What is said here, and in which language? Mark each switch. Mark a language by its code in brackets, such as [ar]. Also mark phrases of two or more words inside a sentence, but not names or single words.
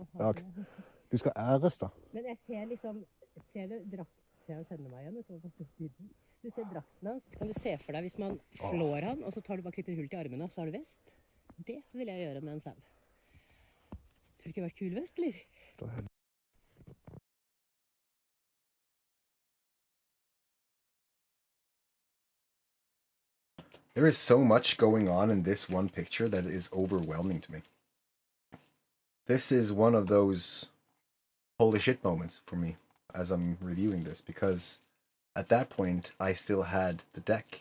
[no] Ja, ok. Du skal æres da. Men jeg ser liksom, ser du drakten, ser jeg kjenner meg igjen, vet du, på styrten. Du ser drakten hans, kan du se for deg hvis man flår han, og så tar du bare klipper hull til armene, så har du vest? Det vil jeg gjøre med en sau. Tror du ikke det har vært kul vest, eller? [en] There is so much going on in this one picture that is overwhelming to me. This is one of those holy shit moments for me as I'm reviewing this, because at that point I still had the deck.